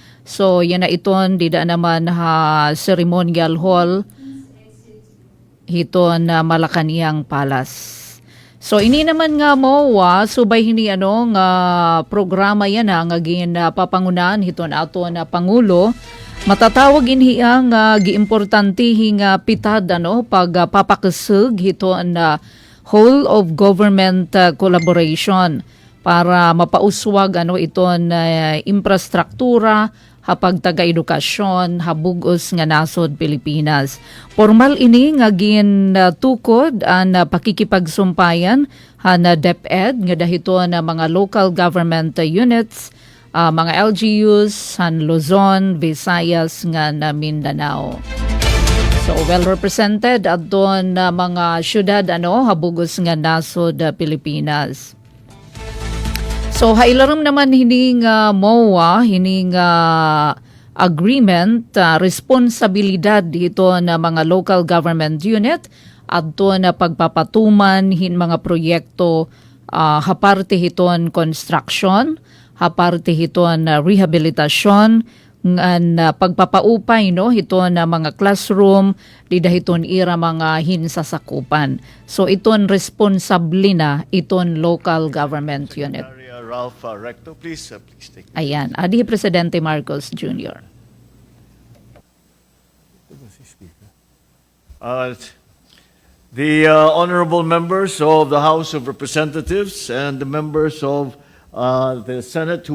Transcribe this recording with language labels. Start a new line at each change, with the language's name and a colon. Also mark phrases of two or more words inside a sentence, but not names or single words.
Waray: So yan na iton dida naman
English: ceremonial hall
Waray: hiton Malacañang Palace. So ini naman nga subay hini nga programa yan nga papangunahan hiton ato na pangulo. Matatawag inhiya nga giimportantihi nga pitad pagpapakasug hito na
English: whole of government collaboration
Waray: para mapauswag iton infrastruktura hapag taga-edukasyon habugos nga nasod Pilipinas. Formal ini nga tukod ang pakikipagsumpayan na DepEd nga dahito na mga
English: local government units
Waray: mga LGUs, Luzon, Visayas nga na Mindanao. So
English: well represented
Waray: at doon na mga syudad habugos nga nasod Pilipinas. So hailaram naman hining MOA, hining agreement, responsibilidad dito na mga
English: local government unit
Waray: at doon na pagpapatuman mga proyekto haparte hiton construction, haparte hiton rehabilitasyon, pagpapaupay hiton na mga classroom, didahiton ira mga hinsasakupan. So iton responsable na iton
English: local government unit.
Waray: Ralph Recto,
English: please take it.
Waray: Ayan, adi Presidente Marcos Jr.
English: The honorable members of the House of Representatives and the members of the Senate who